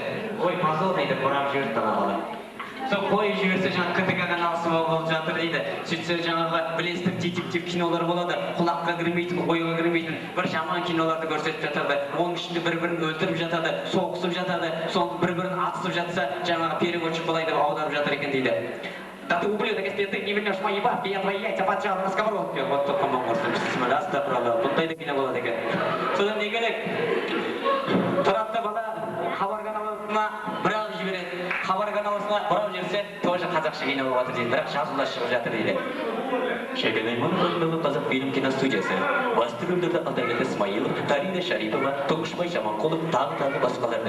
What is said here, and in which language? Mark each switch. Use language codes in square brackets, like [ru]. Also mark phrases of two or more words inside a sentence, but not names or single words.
[kk] Ой, мазыл дейді, бұрап жіберді бала. Сол қойып жіберсе, жаңағы КТК каналысы болып жатыр дейді. Сөйтсе жаңағы білесіздер детектив кинолар болады, құлаққа кірмейтін, ойға кірмейтін бір жаман киноларды көрсетіп жатады. Оның ішінде бір-бірін өлтіріп жатады, соғысып жатады, соң бір-бірін атысып жатса, жаңағы переводчик былай деп аударып жатыр екен дейді. [ru] Да ты ублюдок, если ты не вернешь мои бабки, я твои яйца поджал на сковородке. Вот тут, по-моему, бісмілләсті, правда, [kk] бұндай да кино болады екен. Содан не керек? Тұрақты бала хабар каналына бірақ жібереді. Хабар каналысына бұрап жерсе, тоже қазақша кино болып жатыр дейді, бірақ жазулар шығып жатыр дейді. Шәкен Айманов атындағы қазақ фильм киностудиясы. Басты рөлдерді Алдабек Исмаилов, Дарина Шарипова, Тоғышбай Жаманқұлов, тағы басқаларды.